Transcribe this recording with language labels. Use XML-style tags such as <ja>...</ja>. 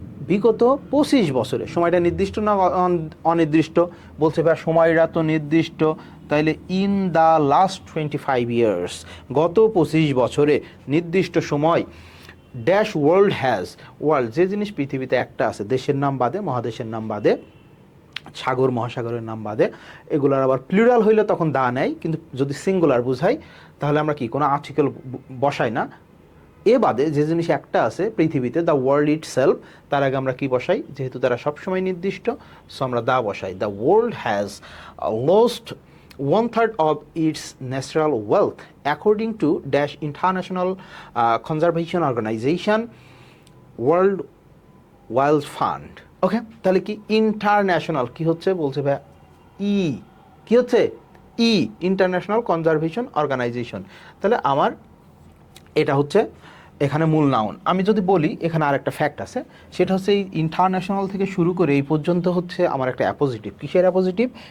<bn>বিগত 25 বছরে, সময়টা নির্দিষ্ট না অনির্দিষ্ট, বলছে ভাই সময়টা তো নির্দিষ্ট, তাইলে</bn> <en>in the last 25 years,</en> <bn>গত 25 বছরে নির্দিষ্ট সময়, ড্যাশ ওয়ার্ল্ড যে জিনিস পৃথিবীতে একটা আছে, দেশের নাম বাদে, মহাদেশের নাম বাদে, সাগর মহাসাগরের নাম বাদে, এগুলার আবার প্লুরাল হইলে তখন দা নেয়, কিন্তু যদি সিঙ্গুলার বুঝাই তাহলে আমরা কি কোনো আর্টিকেল বসাই না। এ বাদে যে জিনিস একটা আছে পৃথিবীতে,</bn> <en>the world itself,</en> <bn>তার আগে আমরা কি বসাই, যেহেতু তারা সবসময় নির্দিষ্ট, সো আমরা দা বসাই।</bn> <en>The world has lost 1/3 of its natural wealth according to dash international conservation organization world wild fund.</en> <bn>ওকে, তাহলে কি ইন্টারন্যাশনাল কি হচ্ছে, বলছে ভাই কি হচ্ছে ইন্টারন্যাশনাল কনজারভেশন অর্গানাইজেশন, তাহলে আমার এটা হচ্ছে এখানে মূল নাউন। আমি যদি বলি এখানে আরেকটা ফ্যাক্ট আছে, সেটা হচ্ছে এই ইন্টারন্যাশনাল থেকে শুরু করে এই পর্যন্ত হচ্ছে আমার একটা অ্যাপোজিটিভ। কিসের অ্যাপোজিটিভ?</bn>